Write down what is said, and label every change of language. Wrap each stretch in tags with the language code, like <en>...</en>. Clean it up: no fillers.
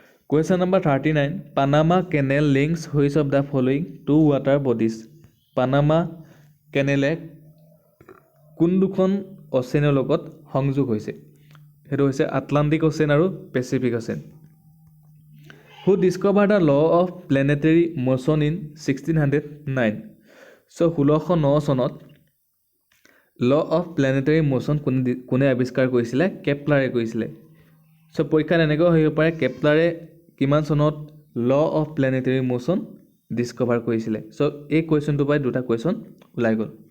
<en>Question number 39, Panama canal links which of the following two water bodies.</en> <as>Panama কেনেলে কোন দুখন অ'চেনৰ লগত সংযোগ হৈছে? সেইটো হৈছে আটলাণ্টিক অ'চেন আৰু Pacific ocean.</as> <en>Who discovered the law of planetary motion in 1609?</en> <as>So 1609 চনত ল অফ প্লেনেটাৰী মোশ্যন কোনে আৱিষ্কাৰ কৰিছিলে? কেপলাৰে কৰিছিলে। চ' পৰীক্ষাত এনেকৈ আহিব পাৰে কেপলাৰে কিমান চনত law of planetary motion Discover কৰিছিলে। চ' এই কুৱেশ্যনটোৰ পৰাই দুটা কুৱেশ্যন ওলাই গ'ল।</as>